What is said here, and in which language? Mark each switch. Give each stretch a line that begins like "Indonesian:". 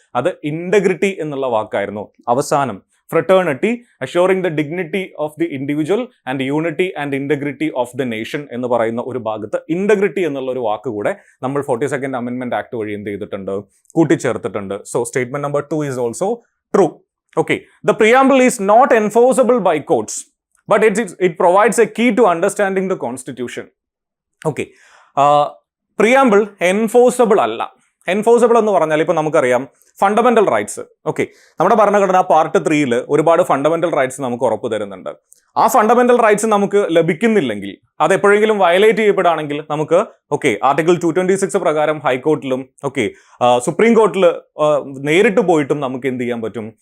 Malayalam: അത് ഇന്റഗ്രിറ്റി എന്നുള്ള വാക്കായിരുന്നു. അവസാനം
English: fraternity, assuring the dignity of the individual and unity and integrity of the nation
Malayalam: എന്ന് പറയുന്ന ഒരു ഭാഗത്ത് ഇന്റഗ്രിറ്റി എന്നുള്ള ഒരു വാക്ക് കൂടെ നമ്മൾ 42nd അമെൻമെന്റ് ആക്ട് വഴി എന്ത് ചെയ്തിട്ടുണ്ട്? കൂട്ടിച്ചേർത്തിട്ടുണ്ട്.
English: So statement number 2 is also true. Okay, the preamble is not enforceable by courts, but it provides a key to understanding the Constitution.
Malayalam: Okay, preamble enforceable അല്ല. എൻഫോഴ്സബിൾ എന്ന് പറഞ്ഞാൽ ഇപ്പോൾ നമുക്കറിയാം ഫണ്ടമെന്റൽ റൈറ്റ്സ്. ഓക്കെ, നമ്മുടെ ഭരണഘടന പാർട്ട് 3 ഒരു fundamental rights നമുക്ക് ഉറപ്പ് തരുന്നുണ്ട്. ആ ഫണ്ടമെന്റൽ റൈറ്റ്സ് നമുക്ക് ലഭിക്കുന്നില്ലെങ്കിൽ, അത് എപ്പോഴെങ്കിലും വയലേറ്റ് ചെയ്യപ്പെടുകയാണെങ്കിൽ നമുക്ക് ആർട്ടിക്കിൾ 226 പ്രകാരം ഹൈക്കോർട്ടിലും സുപ്രീം കോർട്ടിൽ നേരിട്ട് പോയിട്ടും നമുക്ക് എന്ത് ചെയ്യാൻ പറ്റും?